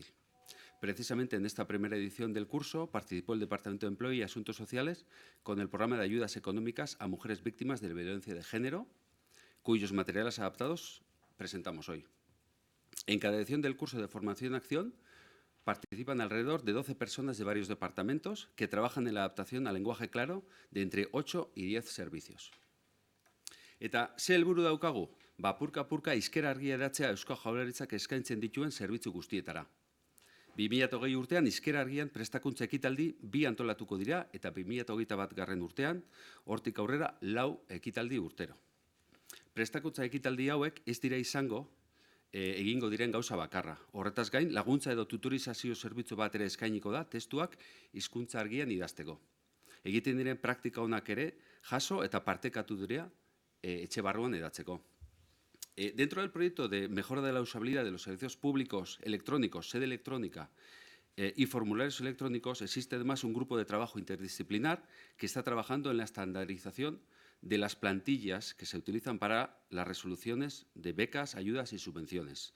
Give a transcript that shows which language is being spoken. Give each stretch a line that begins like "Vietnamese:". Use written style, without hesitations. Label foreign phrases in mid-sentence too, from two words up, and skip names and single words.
Spanish: Precisamente en esta primera edición del curso participó el Departamento de Empleo y Asuntos Sociales con el programa de ayudas económicas a mujeres víctimas de violencia de género, cuyos materiales adaptados presentamos hoy. En cada edición del curso de formación-acción participan alrededor de 12 personas de varios departamentos que trabajan en la adaptación al lenguaje claro de entre 8 y 10 servicios.
Basque: Eta ze helburu daukagu? Purka-purka hizkera argia hedatzea Eusko Jaurlaritzak eskaintzen dituen zerbitzu guztietara. 2020 urtean hizkera argian prestakuntza ekitaldi 2 antolatuko dira eta 2021 urtean hortik aurrera 4 ekitaldi urtero. Prestakuntza ekitaldi hauek ez dira izango egingo diren gauza bakarra. Horretaz gain, laguntza edo tutorizazio zerbitzu bat ere eskainiko da testuak hizkuntza argian idazteko. Egiten diren praktika onak ere jaso eta partekatu dira etxe barruan edatzeko.
Spanish: Dentro del proyecto de mejora de la usabilidad de los servicios públicos electrónicos, sede electrónica y formularios electrónicos, existe además un grupo de trabajo interdisciplinar que está trabajando en la estandarización de las plantillas que se utilizan para las resoluciones de becas, ayudas y subvenciones.